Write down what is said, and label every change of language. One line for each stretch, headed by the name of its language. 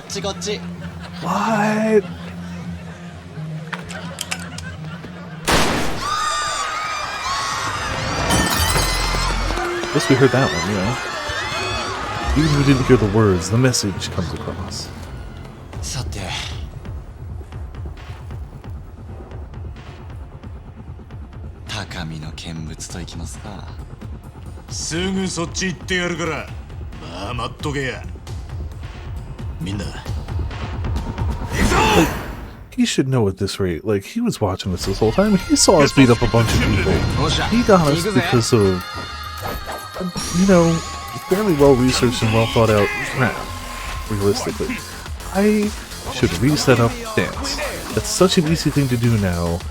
English: What? Guess we heard that one, yeah. Even if we didn't hear the words, the message comes across.
Japanese: さて高みの見物といきますかすぐそっち行ってやるからまあ待っとけやみんな
English: He should know at this rate. Like, he was watching us this whole time. He saw us beat up a bunch of people. He got us because of, you know, fairly well researched and well thought out crap, realistically. I should reset up dance. That's such an easy thing to do now.